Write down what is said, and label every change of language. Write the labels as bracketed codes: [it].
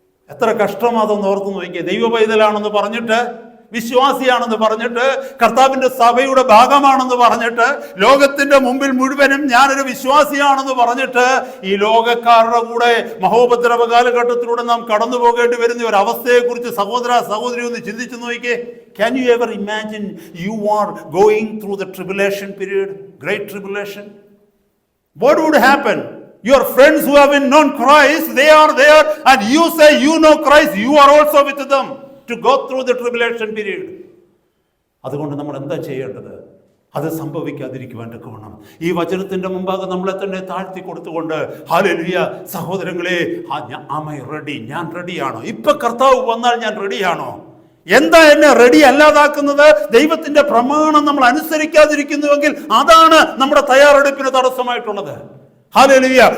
[ml] എത്ര കഷ്ടമാണെന്ന് ഓർത്ത് നോക്കിയേ. ദൈവ പൈതലാണെന്ന് പറഞ്ഞിട്ട്, വിശ്വാസിയാണെന്ന് പറഞ്ഞിട്ട്, കർത്താവിന്റെ സഭയുടെ ഭാഗമാണെന്ന് പറഞ്ഞിട്ട്, ലോകത്തിന്റെ മുമ്പിൽ മുഴുവനും ഞാനൊരു വിശ്വാസിയാണെന്ന് പറഞ്ഞിട്ട് ഈ ലോകക്കാരുടെ കൂടെ മഹോപദ്രവ കാലഘട്ടത്തിലൂടെ നാം കടന്നു പോകേണ്ടി വരുന്ന ഒരു അവസ്ഥയെക്കുറിച്ച് സഹോദരി ഒന്ന് ചിന്തിച്ചു നോക്കിയേ. [en] Can you ever imagine you are going through the tribulation period, great tribulation? What would happen? Your friends who have known Christ, they are there, and you say you know Christ, you are also with them to go through the tribulation period. [ml] അതുകൊണ്ട് നമ്മൾ എന്താ ചെയ്യേണ്ടത്? അത് സംഭവിക്കാതിരിക്കുവാൻ തക്കവണ്ണം ഈ വചനത്തിന്റെ മുമ്പാകെ നമ്മളെ തന്നെ താഴ്ത്തി കൊടുത്തുകൊണ്ട്, ഹല്ലേലൂയ സഹോദരങ്ങളെ, [en] am I ready? [ml] ഞാൻ റെഡിയാണോ? ഇപ്പൊ കർത്താവ് വന്നാൽ ഞാൻ റെഡിയാണോ? എന്താ എന്നെ റെഡി അല്ലാതാക്കുന്നത്? ദൈവത്തിന്റെ പ്രമാണം നമ്മൾ അനുസരിക്കാതിരിക്കുന്നുവെങ്കിൽ അതാണ് നമ്മുടെ തയ്യാറെടുപ്പിന് തടസ്സമായിട്ടുള്ളത്. ഹല്ലേലൂയ.